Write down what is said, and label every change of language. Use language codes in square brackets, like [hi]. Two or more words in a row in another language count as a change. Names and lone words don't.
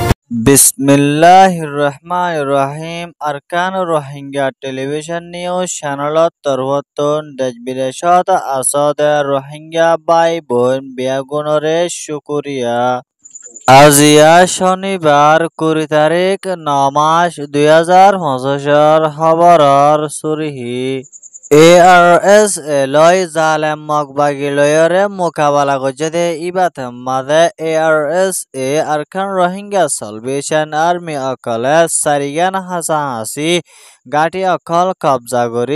[ar] Bismillahirrahmanirrahim. [rhg] Arkan Rohingya [en] television news [rhg] channelot torboton dejbideshot asode Rohingya bai বোন বিয়াগুণরে শুকুরিয়া। আজিয়া শনিবার 20 তারিখ 9 মাস 2025 খবরর সুরিহি ARS লয় জালেম মগবাগি লয়রে মোকাবেলা করছে ইবাত মাঝে ARS আরকান রোহিঙ্গা সালভেশন আর্মি অকলে সারিগান হাসাহাসি গাটি অকল কবজা করি